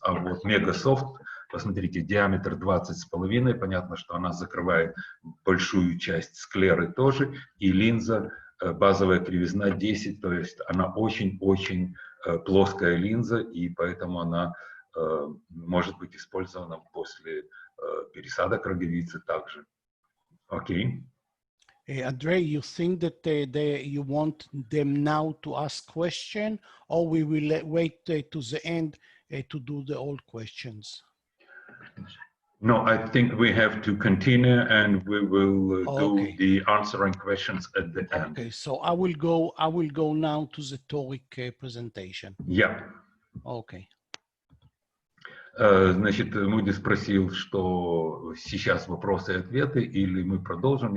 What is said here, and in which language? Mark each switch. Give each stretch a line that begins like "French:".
Russian: А вот мегаsoft, посмотрите, диаметр 20,5, понятно, что она закрывает большую часть склеры тоже, и линза, базовая кривизна 10, то есть она очень-очень плоская линза, и поэтому она может быть использована после пересадок роговицы также. Окей.
English: Andrei, you think that you want them now to ask question, or we will wait to the end to do the old questions? No, I think we have to continue, and we will do Okay. the answering questions at the end. Okay, so I will go now to the toric presentation. Yeah. Okay.
Russian: Значит, Муди спросил, что сейчас вопросы и ответы, или мы продолжим.